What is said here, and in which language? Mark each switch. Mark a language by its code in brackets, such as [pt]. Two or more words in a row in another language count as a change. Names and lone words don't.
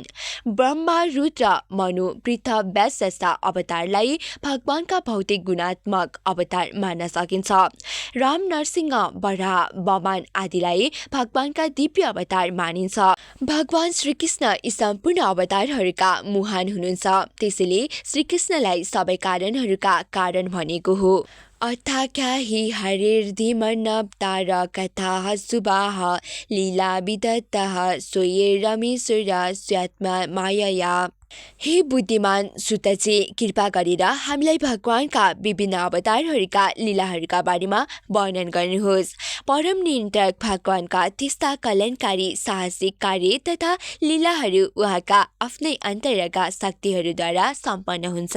[ne] ब्रह्मा, रुद्र, मनु, पृथ, व्यास जस्ता अवतारलाई भगवानका भौतिक गुणात्मक अवतार मान्न सकिन्छ। राम, नरसिंह, बराह, वामन आदिलाई भगवानका दिव्य अवतार मानिन्छ। भगवान श्रीकृष्ण यी सम्पूर्ण अवतारहरूका मुहान हुनुहुन्छ। त्यसैले श्रीकृष्णलाई सबै कारणहरूका कारण भनेको हो। [sa] अथाख्या हि हरिर्धिमन्नवतार कथाः शुभाः लीला विदत्तः स्वयेरमीश्वर स्वात्मा मायया। [ne] हे बुद्धिमान सुतजी, कृपा गरेर हामीलाई भगवानका विभिन्न अवतारहरूका लीलाहरूका बारेमा वर्णन गर्नुहोस्। परम नियन्त्रक भगवानका त्यस्ता कल्याणकारी साहसिक कार्य तथा लीलाहरू उहाँका आफ्नै अन्तरका शक्तिहरूद्वारा सम्पन्न हुन्छन्।